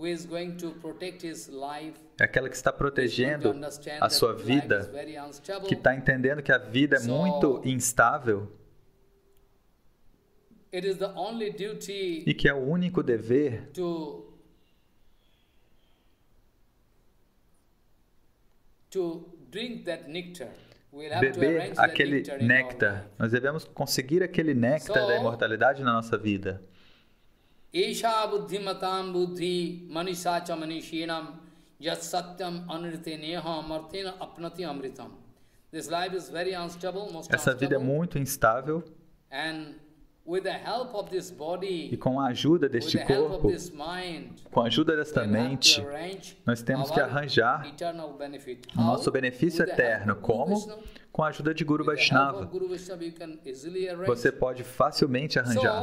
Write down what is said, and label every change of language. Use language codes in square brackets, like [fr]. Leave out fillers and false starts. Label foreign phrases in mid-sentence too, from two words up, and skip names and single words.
[pt] é aquela que está protegendo a sua vida, que está entendendo que a vida é muito instável e que é o único dever beber aquele néctar. Nós devemos conseguir aquele néctar da imortalidade na nossa vida. [sa] Esha buddhimatam buddhi manisacha manishinam yat satyam anriteneha amartena apnati amritam. [en] This life is very unstable, most [pt] Essa vida é muito instável E com a ajuda deste corpo, com a ajuda desta mente, nós temos que arranjar o nosso benefício eterno. Como? Com a ajuda de Guru Vaishnava. Você pode facilmente arranjar.